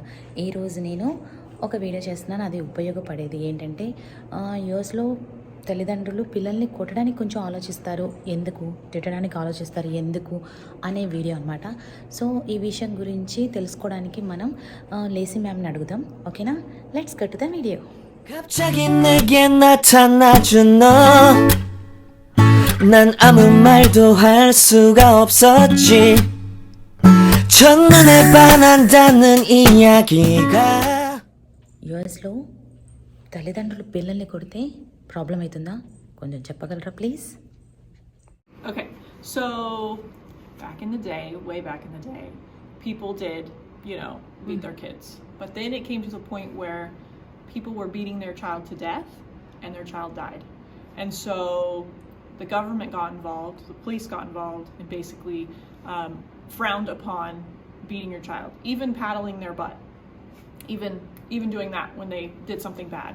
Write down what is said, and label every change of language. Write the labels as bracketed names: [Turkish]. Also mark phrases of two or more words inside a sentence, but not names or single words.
[Telugu] ఈరోజు నేను ఒక వీడియో చేస్తున్నాను, అది ఉపయోగపడేది. ఏంటంటే యూఎస్లో తల్లిదండ్రులు పిల్లల్ని కొట్టడానికి కొంచెం ఆలోచిస్తారు, ఎందుకు తిట్టడానికి ఆలోచిస్తారు ఎందుకు అనే వీడియో అనమాట. సో ఈ విషయం గురించి తెలుసుకోవడానికి మనం లేసి మ్యామ్ని అడుగుదాం. [English] ఓకేనా? let's get to the video. [Korean] 갑자기 내게 나타나준 너 난 아무 말도 할 수가 없었지 첫눈에 반한다는 이야기가 [Telugu] యుఎస్లో తల్లిదండ్రులు పిల్లల్ని కొడితే ప్రాబ్లం అవుతుందా? కొంచెం చెప్పగలరా ప్లీజ్? [English] Okay, so back in the day, way back in the day, people did, beat their kids. But then it came to the point where people were beating their child to death and their child died. And so the government got involved, the police got involved, and basically frowned upon beating your child, even paddling their butt, even doing that when they did something bad.